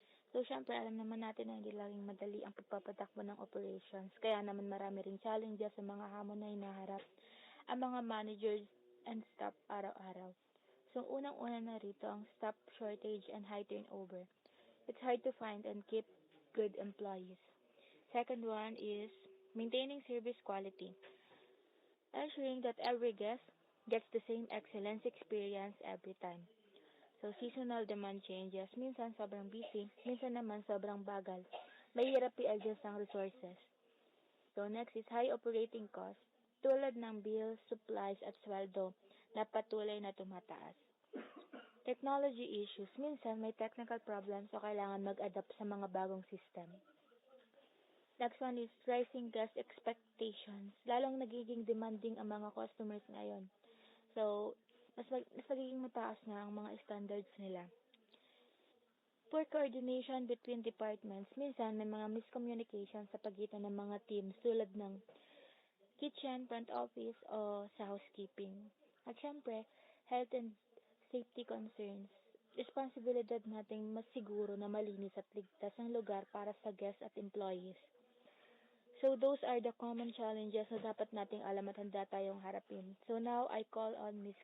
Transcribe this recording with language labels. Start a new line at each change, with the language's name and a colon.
Filipino: So, syempre, alam naman natin na hindi laging madali ang pagpapatakbo ng operations. Kaya naman marami ring challenges sa mga hamon na hinaharap ang mga
English: managers and staff
Filipino: araw-araw. So, unang-una na rito ang
English: staff shortage and high turnover. It's hard to find and keep good employees. Second one is maintaining service quality. Ensuring that every guest gets the same excellence experience every time. So, seasonal demand changes.
Filipino: Minsan sobrang busy, minsan naman sobrang bagal. Mahirap i-adjust ang resources.
English: So, next is high operating costs,
Filipino: tulad ng bills, supplies, at sweldo na patuloy na tumataas.
English: Technology issues.
Filipino: Minsan may technical problems o kailangan mag-adapt sa mga bagong system.
English: Next one is rising guest expectations.
Filipino: Lalong nagiging demanding ang mga customers ngayon.
English: So,
Filipino: mas nagiging mataas na ang mga standards nila.
English: Poor coordination between departments.
Filipino: Minsan may mga miscommunication sa pagitan ng mga teams tulad ng kitchen, front office, o sa housekeeping.
English: At syempre, health and safety concerns.
Filipino: Responsibilidad nating masiguro na malinis at ligtas ang lugar para sa guests at employees.
English: So those are the common challenges
Filipino: na dapat nating alam at handa tayong harapin.
English: So now I call on Ms.